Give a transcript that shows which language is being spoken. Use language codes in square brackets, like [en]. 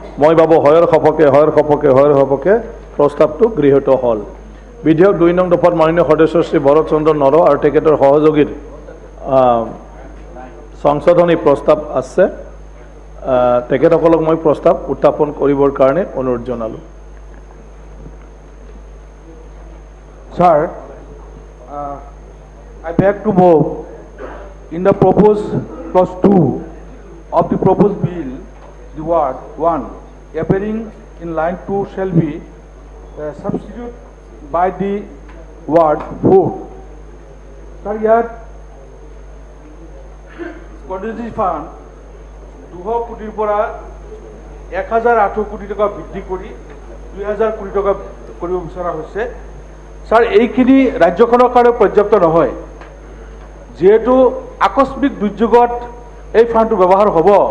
[as] মই ভাবোঁ হয়ৰ সপক্ষে প্ৰস্তাৱটো গৃহীত হ'ল। বিধেয়ক 2 নং দফাত মাননীয় সদস্য শ্ৰী ভৰত চন্দ্ৰ নৰ আৰু তেখেতৰ সহযোগীৰ সংশোধনী প্ৰস্তাৱ আছে। তেখেতসকলক মই প্ৰস্তাৱ উত্থাপন কৰিবৰ কাৰণে অনুৰোধ জনালোঁ। [en] Sir, I beg to move in the proposed clause 2 of the proposed bill, the word 1 appearing in line 2 shall be substituted by the word 4. Sir, here contingency fund [as] 200 কোটিৰ পৰা 1008 কোটি টকা বৃদ্ধি কৰি 2000 কোটি টকা কৰিব বিচৰা হৈছে। স্যাৰ, এইখিনি ৰাজ্যখনৰ কাৰণে পৰ্যাপ্ত নহয়। যেহেতু আকস্মিক দুৰ্যোগত এই ফাণ্ডটো ব্যৱহাৰ হ'ব।